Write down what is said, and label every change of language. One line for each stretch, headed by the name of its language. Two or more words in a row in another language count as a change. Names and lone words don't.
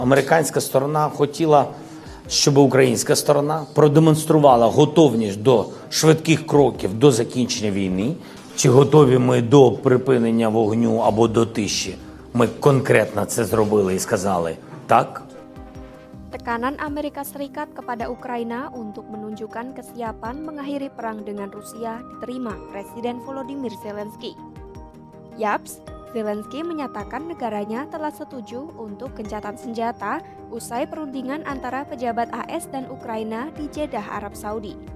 Ukrainian: Американська сторона хотіла, щоб українська сторона продемонструвала готовність до швидких кроків до закінчення війни. Чи готові ми до припинення вогню або до тиші? Ми конкретно це зробили і сказали так.
Indonesian: Tekanan Amerika Serikat kepada Ukraina untuk menunjukkan kesiapan mengakhiri perang dengan Rusia diterima Presiden Volodymyr Zelensky. Yaps, Zelensky menyatakan negaranya telah setuju untuk gencatan senjata usai perundingan antara pejabat AS dan Ukraina di Jeddah, Arab Saudi.